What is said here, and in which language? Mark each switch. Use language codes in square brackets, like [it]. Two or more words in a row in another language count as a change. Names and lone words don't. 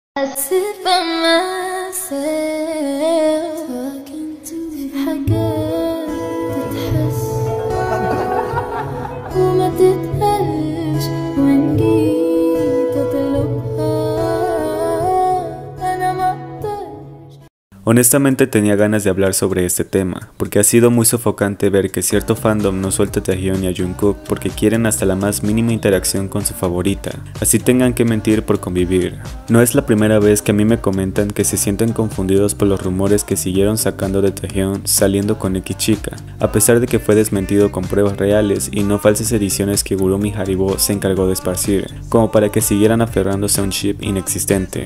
[en] I sit by myself talking to [ar] حاجات تتحس وما تتقالش وإن جيت أطلبها أنا ما أقدرش. [es] Honestamente tenía ganas de hablar sobre este tema, porque ha sido muy sofocante ver que cierto fandom no suelta a Taehyun y a Jungkook porque quieren hasta la más mínima interacción con su favorita, así tengan que mentir por convivir. No es la primera vez que a mí me comentan que se sienten confundidos por los rumores que siguieron sacando de Taehyun saliendo con X chica, a pesar de que fue desmentido con pruebas reales y no falsas ediciones que Gurumi Haribo se encargó de esparcir, como para que siguieran aferrándose a un ship inexistente.